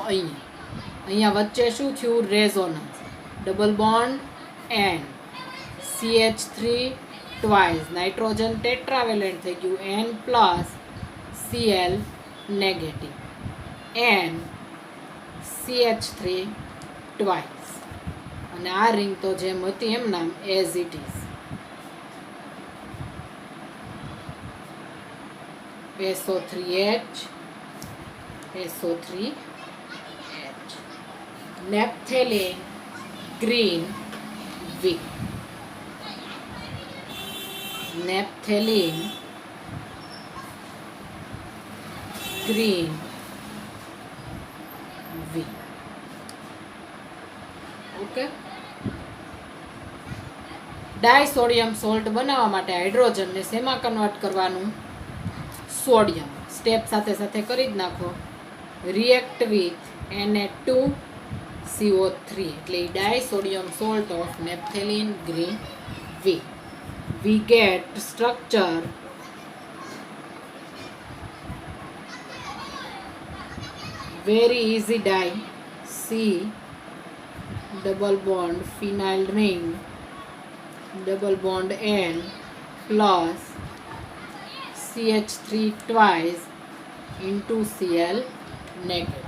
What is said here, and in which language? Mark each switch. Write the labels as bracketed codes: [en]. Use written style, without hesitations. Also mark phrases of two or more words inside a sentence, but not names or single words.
[gu] અહીંયા. અહીંયા વચ્ચે શું થયું? રેઝોનન્સ. [en] double bond N CH3 twice, nitrogen tetravalent [gu] થઈ ગયું [en] N plus Cl negative, N CH3 twice, [gu] અને આ રિંગ તો જેમ હતી એમ નામ [en] as it is. SO3H SO3H. Naphthalene green V. Naphthalene green V. [gu] ઓકે. [en] disodium salt [gu] બનાવવા માટે હાઇડ્રોજનને શેમાં કન્વર્ટ કરવાનું? સોડિયમ. સ્ટેપ સાથે સાથે કરી જ નાખો. [en] react with Na2CO3 એટલે disodium salt of naphthalene green V. We get structure very easy dye C double bond phenyl ring double bond N plus CH3 twice into Cl negative.